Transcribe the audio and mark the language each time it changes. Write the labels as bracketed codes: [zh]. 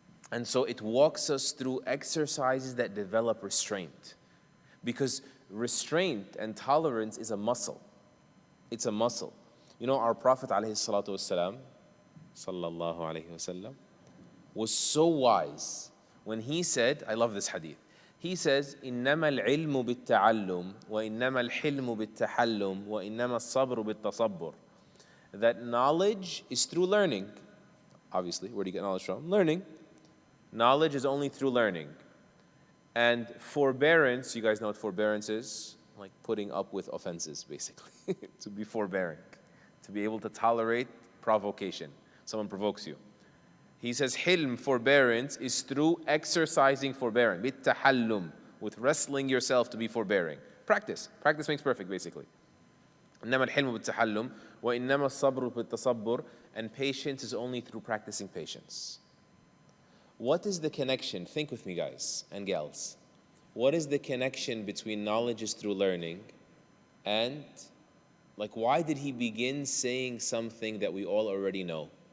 [en] And so it walks us through exercises that develop restraint. Because restraint and tolerance is a muscle. It's a muscle. Our Prophet ﷺ, sallallahu alayhi wasallam, was so wise when he said, I love this hadith. He says, [ar] إِنَّمَا الْعِلْمُ بِالتَّعَلُّمِ وَإِنَّمَا الْحِلْمُ بِالتَّحَلُّمِ وَإِنَّمَا الصَّبْرُ بِالتَّصَبُّرِ. [en] That knowledge is through learning. Obviously, where do you get knowledge from? Learning. Knowledge is only through learning. And forbearance, you guys know what forbearance is? Like putting up with offenses, basically. To be forbearing. To be able to tolerate provocation. Someone provokes you. He says, hilm, forbearance, is through exercising forbearance. Bittahallum, with wrestling yourself to be forbearing. Practice. Practice makes perfect, basically. [ar] إنما الحلم بالتحلم وإنما الصبر بالتصبر. [en] And patience is only through practicing patience. What is the connection? Think with me, guys and gals. What is the connection between knowledge is through learning and, why did he begin saying something that we all already know?